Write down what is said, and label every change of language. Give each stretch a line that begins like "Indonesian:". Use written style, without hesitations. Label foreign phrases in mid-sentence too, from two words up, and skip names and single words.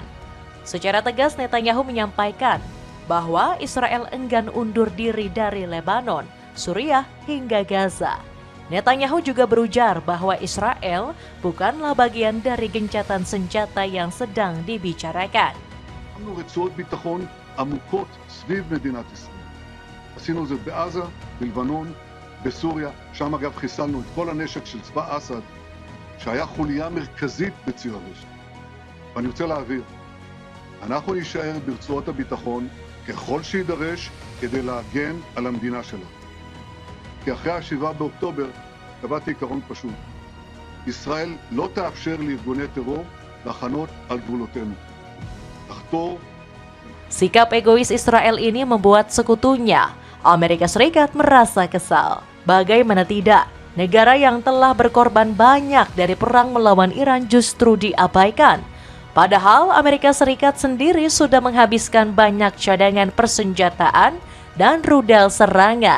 Indonesian: Secara tegas Netanyahu menyampaikan bahwa Israel enggan undur diri dari Lebanon, Suriah hingga Gaza. Netanyahu juga berujar bahwa Israel bukanlah bagian dari gencatan senjata yang sedang dibicarakan.
Hebrew: שמנו רצועות ביטחון עמוקות סביב מדינת ישראל. עשינו את זה בעזה, בלבנון, בסוריה, שם אגב חיסלנו את כל הנשק של צבא אסד, שהיה חוליה מרכזית בציר הרשת. ואני רוצה להעביר, אנחנו נישאר ברצועות הביטחון ככל שידרש כדי להגן על המדינה שלנו. כי אחרי ה-7 באוקטובר קבעתי עיקרון פשוט. ישראל לא תאפשר לארגוני טרור לחנות על גבולותינו. לחתור.
Indonesian: Sikap egois Israel ini membuat sekutunya, Amerika Serikat, merasa kesal. Bagaimana tidak, negara yang telah berkorban banyak dari perang melawan Iran justru diabaikan. Padahal Amerika Serikat sendiri sudah menghabiskan banyak cadangan persenjataan dan rudal serangan.